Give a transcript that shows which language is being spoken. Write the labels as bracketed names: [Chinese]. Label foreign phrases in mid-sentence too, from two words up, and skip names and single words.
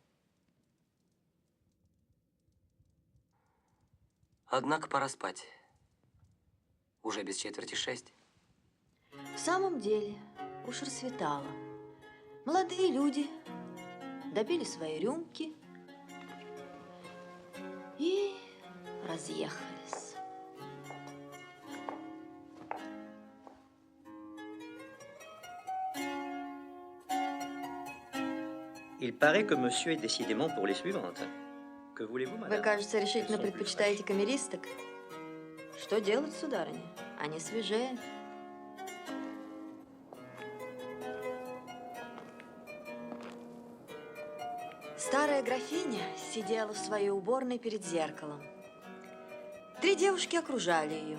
[Russian] Однако пора спать. Уже без 5:45. В самом деле, уж рассветало. Молодые люди допили свои рюмки и разъехались. [French] Il paraît que monsieur est décidément pour les suivantes. Que voulez-vous, madame? [Russian] Вы, кажется, решительно [French] Elles sont plus [Russian] предпочитаете камеристок. Что делать, сударыня? Они свежее. Старая графиня сидела в своей уборной перед зеркалом. 3 девушки окружали ее.